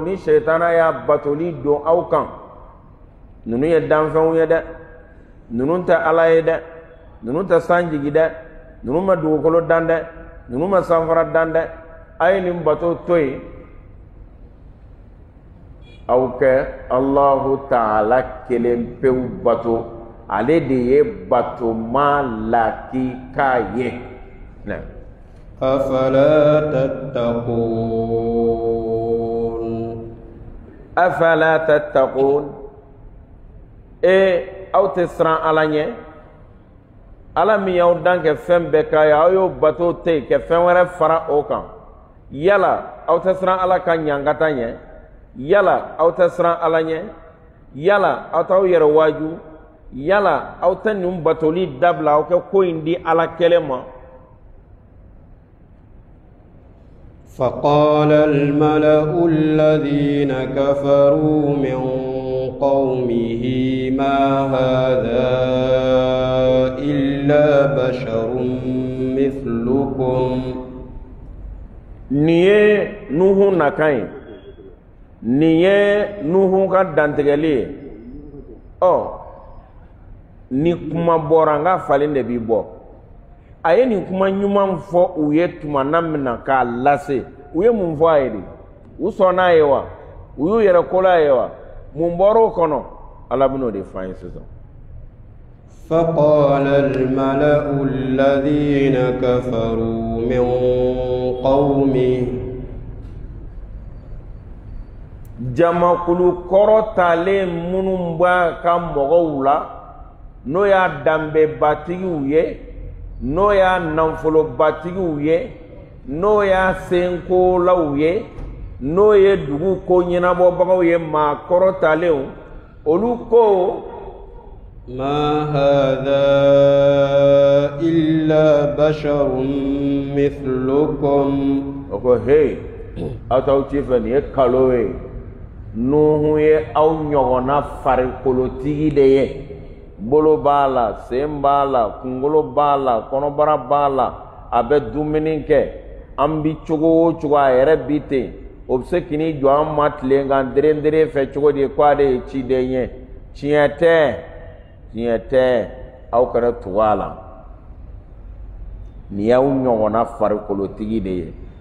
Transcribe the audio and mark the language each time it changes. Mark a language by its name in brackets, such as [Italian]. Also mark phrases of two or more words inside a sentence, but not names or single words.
[Bambara] ni sɛitana y'a batoli don aw kan ninnu ye danfɛnw ye dɛ ninnu tɛ Ala ye dɛ ninnu tɛ san jigi dɛ ninnu ma dugukolo dan dɛ ninnu ma sanfara dan dɛ a ye nin bato to yen aw kɛ Allahu Ta'ala kelen pewu bato ale de ye batoma lakika ye [Arabic] أفلا تتقون أفلا تتقون [Bambara] aw tɛ siran ala ɲɛ ala min y'aw dan kɛ fɛn bɛɛ k'a ye aw y'o bato te yen kɛ fɛn wɛrɛ fara o kan yala aw tɛ siran ala ka ɲankata ɲɛ yala aw tɛ siran ala ɲɛ yala aw t'aw yɛrɛ waaju yala aw tɛ nin batoli dabila aw kɛ ko in di ala kɛlɛ ma [Arabic] فقال الملأ الذين كفروا من قومه ما هذا إلا بشر مثلكم [Bambara] niye nuhu nakan niye nuhu ka dantigɛli ni kuma bɔra n ka falen de b'i bɔ a ye nin kuma ɲuman fɔ u ye tuma na min na k'a lase u ye mun fɔ a ye de u sɔnna a ye wa u y'u yɛrɛ kola a ye wa mun bɔra o kɔnɔ ala bɛn'o de fɔ an ye sisan [Arabic] فقال الملأ الذين كفروا من قومه [Bambara] jamakulu kɔrɔtalen minnu b'a ka mɔgɔw la n'o y'a danbebatigiw ye n'o y'a nafolobatigiw ye n'o y'a senkolaw ye n'o ye dugu ko ɲɛnabɔbagaw ye maa kɔrɔtalenw olu ko [Arabic] ما هذا إلا بشر مثلكم [Bambara] oko hey aw t'aw ci fɛ nin ye kalo ye nuhu ye aw ɲɔgɔnna farikolotigi de ye bolo b'a la sen b'a la kunkolo b'a la kɔnɔbara b'a la a bɛ dumuni kɛ an bi cogo o cogo a yɛrɛ bi ten o bɛ se k'i jɔ an ma tile kan dere fɛ cogo di ko ale ye ciden ye tiɲɛ tɛ aw kɛra tugu a la nin y'aw ɲɔgɔnna farikolotigi de ye